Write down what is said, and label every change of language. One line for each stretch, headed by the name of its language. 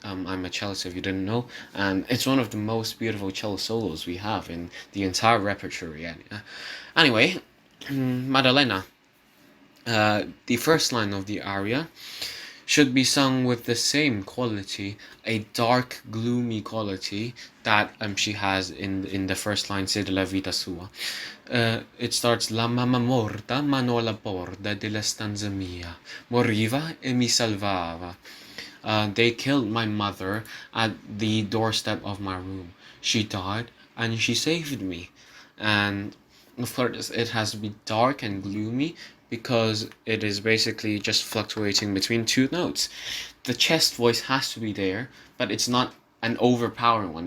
English: I'm a cellist if you didn't know. And it's one of the most beautiful cello solos we have in the entire repertory. Anyway, Maddalena. The first line of the aria should be sung with the same quality, a dark, gloomy quality that she has in the first line,
Italian: Se della vita sua.
English: It starts
Italian: La mamma morta, mano alla porta della stanza mia, moriva e mi salvava.
English: They killed my mother at the doorstep of my room. She died and she saved me. and of course it has to be dark and gloomy because it is basically just fluctuating between two notes. The chest voice has to be there, but it's not an overpowering one.